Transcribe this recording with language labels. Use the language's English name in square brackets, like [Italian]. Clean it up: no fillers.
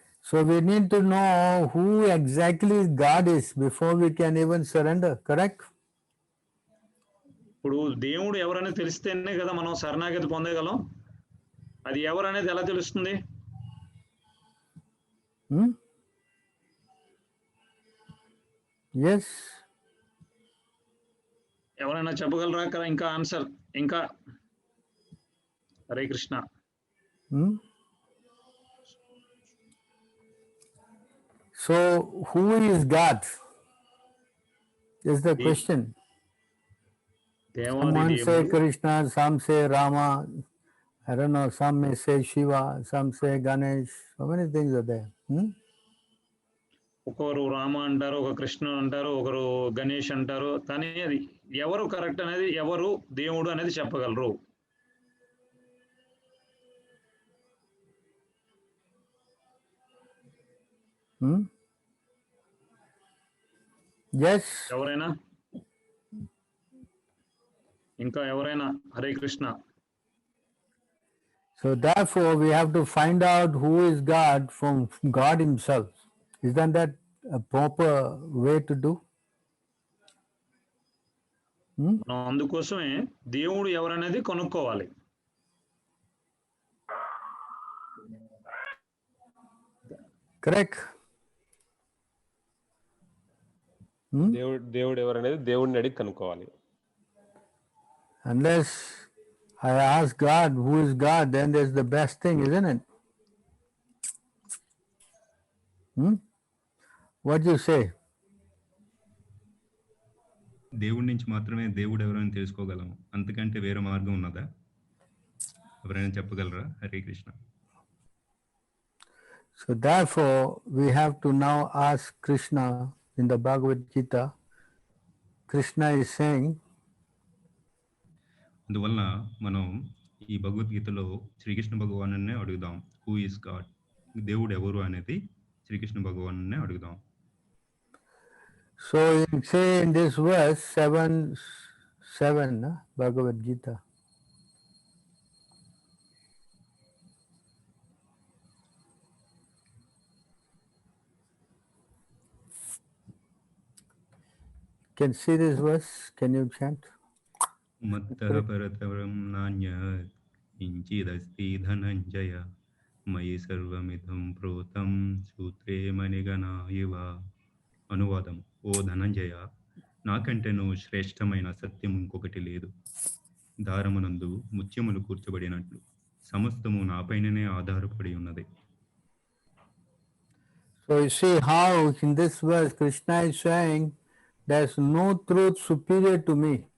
[English] So we need to know who exactly God is before we can even surrender, correct? [Telugu] ఇప్పుడు దేవుడు ఎవరనేది తెలిస్తేనే కదా మనం శరణాగతి పొందగలం. అది ఎవరనేది ఎలా తెలుస్తుంది? [English] Yes. [Telugu] ఎవరైనా చెప్పగలరా? ఇంకా ఆన్సర్ ఇంకా. Hare Krishna. [English] So who is God? Is the [Telugu] ఈ [English] question. [Telugu] దేవాది [English] Someone say [Telugu] దేవుడు [English] Krishna, some say Rama, I don't know, some may say Shiva, some say Ganesh, so many things are there. [Telugu] ఒకరు రామ అంటారు, ఒక కృష్ణ అంటారు, ఒకరు గణేష్ అంటారు. కానీ అది ఎవరు కరెక్ట్ అనేది, ఎవరు దేవుడు అనేది చెప్పగలరు. [English] Yes. [Telugu] ఎవరైనా ఇంకా ఎవరైనా? Hare Krishna. [English] So therefore we have to find out who is God from God himself. Isn't that a proper way to do? [Telugu] మనం అందుకోసమే దేవుడు ఎవరనేది కనుక్కోవాలి. [English] Correct. [Telugu] దేవుడు ఎవరనేది దేవుడిని అడిగి కనుక్కోవాలి. [English] Unless I ask God who is God, then there's the best thing, isn't it? What do you say? [Telugu] దేవుడి నుంచి మాత్రమే దేవుడు ఎవరైనా తెలుసుకోగలము, అంతకంటే వేరే మార్గం ఉన్నదా? ఎవరైనా చెప్పగలరా? Hare Krishna. [English] So therefore we have to now ask Krishna in the Bhagavad Gita. Krishna is saying, [Telugu] అందువల్ల మనం ఈ భగవద్గీతలో శ్రీకృష్ణ భగవానునే అడుగుదాం, [English] who is God, [Telugu] దేవుడు ఎవరు అనేది శ్రీకృష్ణ భగవానునే అడుగుదాం. [English] So you say in this verse 7:7, Bhagavad Gita. Can see this verse? Can you chant? [Sanskrit] మత్తః పరతరం నాన్యత్ కించిదస్తి Dhananjaya మయి సర్వమిదం ప్రోతం సూత్రే మణిగణా ఇవ. [Telugu] అనువాదం: ఓ ధనంజయ, నాకంటేను శ్రేష్టమైన సత్యం ఇంకొకటి లేదు. దారమునందు ముత్యములు కూర్చబడినట్లు సమస్తము నాపైననే ఆధారపడి ఉన్నది. [English] So you see how in this verse Krishna is saying there's no truth superior to me.